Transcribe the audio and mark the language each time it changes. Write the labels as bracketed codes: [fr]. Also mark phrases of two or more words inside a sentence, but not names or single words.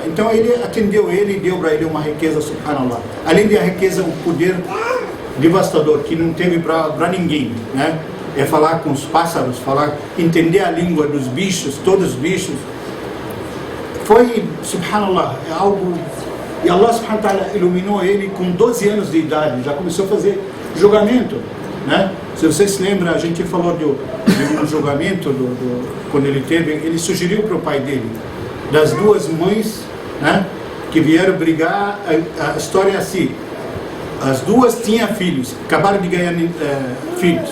[pt] Então ele atendeu ele e deu para ele uma riqueza, subhanallah. Além da riqueza, um poder devastador que não teve para ninguém, né? É falar com os pássaros, entender a língua dos bichos, todos os bichos. Foi, subhanallah, algo. E Allah [ar] سبحانه وتعالى [pt] iluminou ele com 12 anos de idade, já começou a fazer julgamento, né? Se vocês se lembram, a gente falou de um julgamento, quando ele sugeriu para o pai dele, das duas mães, né, que vieram brigar. A história é assim: as duas tinham filhos, acabaram de ganhar filhos.